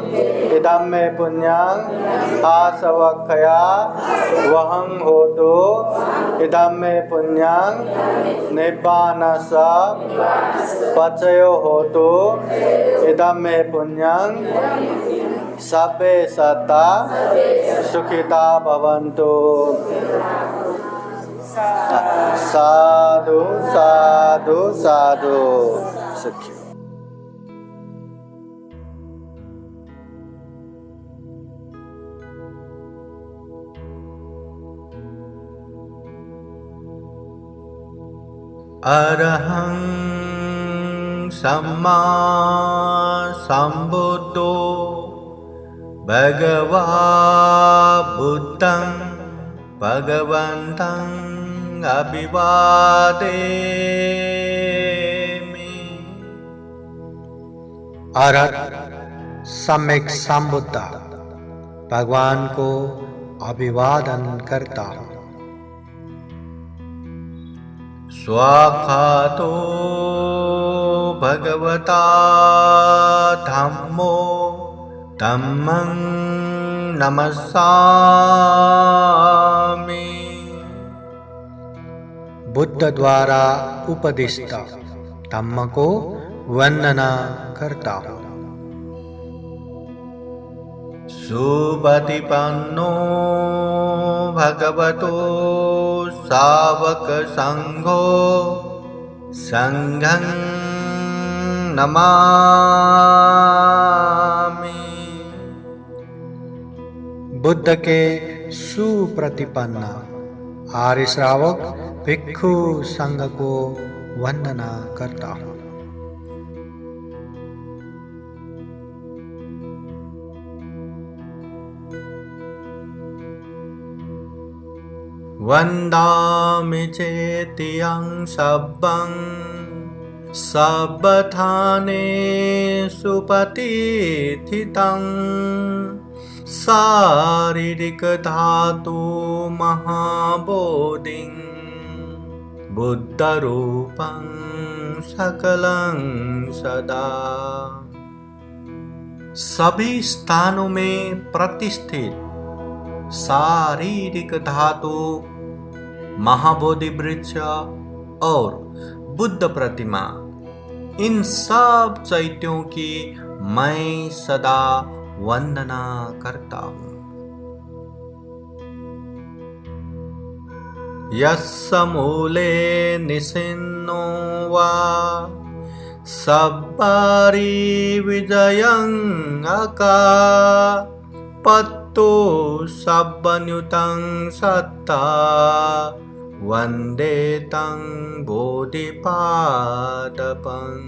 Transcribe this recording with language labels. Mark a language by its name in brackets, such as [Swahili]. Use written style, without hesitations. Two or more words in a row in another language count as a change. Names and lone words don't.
[Pali] इदं मे पुण्यं आसवक्षया वहं होतु। इदं मे पुण्यं निब्बानस्य पचयो होतु। इदं मे पुण्यं सर्वे सत्ता सुखिता भवन्तु। साधु साधु साधु। सुखी। अरहं सम्मा सम्बुद्धो भगवा बुद्धं भगवन्तं अभिवादेमि। [Hindi] अरहत सम्यक संबुद्ध भगवान को अभिवादन करता हूँ। [Pali] स्वाखातो भगवता धम्मो धम्मं नमस्सामि। [Hindi] बुद्ध द्वारा उपदिष्ट धम्म को वंदना करता हूँ। [Pali] सुपतिपन्नो भगवतो सावक संघो संघं नमामि। [Hindi] बुद्ध के सुप्रतिपन्न आर्य श्रावक भिक्षु संघ को वंदना करता हूँ। [Pali] वन्दामि चेतियं सब्बं सब्बथानेषु प्रतिष्ठितं शारीरिक धातु महाबोधिं बुद्धरूपं सकलं सदा। [Hindi] सभी स्थानों में प्रतिष्ठित शारीरिक धातु महाबोधि वृक्ष और बुद्ध प्रतिमा, इन सब चैत्यों की मैं सदा वंदना करता हूँ। [Pali] यस्य मूले निसिन्नो वा सब्बारि विजयं अका पत्तो सब्बन्युतं सत्ता वन्दे तं बोधिपादपम्।